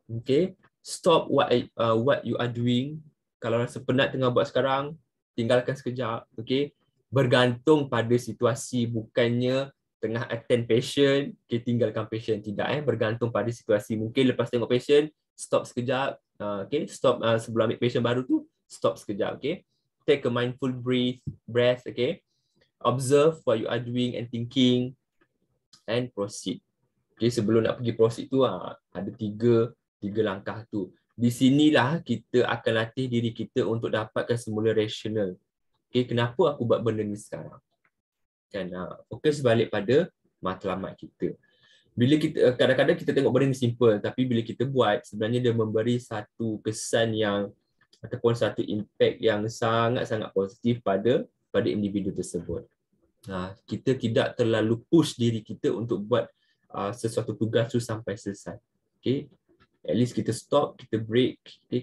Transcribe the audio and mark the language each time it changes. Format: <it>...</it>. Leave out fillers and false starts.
<en>Okey, stop what you are doing.</en> <ms>Kalau rasa penat tengah buat sekarang, tinggalkan sekejap. Okey, bergantung pada situasi, bukannya tengah</ms> <en>attend patient,</en> <ms>okay, tinggalkan patient. Tidak, bergantung pada situasi. Mungkin lepas tengok patient, stop sekejap. Okay, stop sebelum ambil patient baru tu, stop sekejap.</ms> <en>Okay, take a mindful breath. Okay, observe what you are doing and thinking, and proceed.</en> <ms>Okay, sebelum nak pergi</ms> <en>proceed</en> <ms>tu, ada tiga langkah tu. Di sinilah kita akan latih diri kita untuk dapatkan semula rasional. Okay, kenapa aku buat benda ni sekarang? Kan, fokus balik pada matlamat kita. Bila kita kadang-kadang kita tengok benda ni</ms> <en>simple,</en> <ms>tapi bila kita buat, sebenarnya dia memberi satu kesan yang ataupun satu</ms> <en>impact</en> <ms>yang sangat-sangat positif pada individu tersebut. Kita tidak terlalu</ms> <en>push</en> <ms>diri kita untuk buat sesuatu tugas tu sampai selesai. Okay,</ms> <en>at least</en> <ms>kita stop, kita</ms> <en>break,</en> <ms>okay?</ms>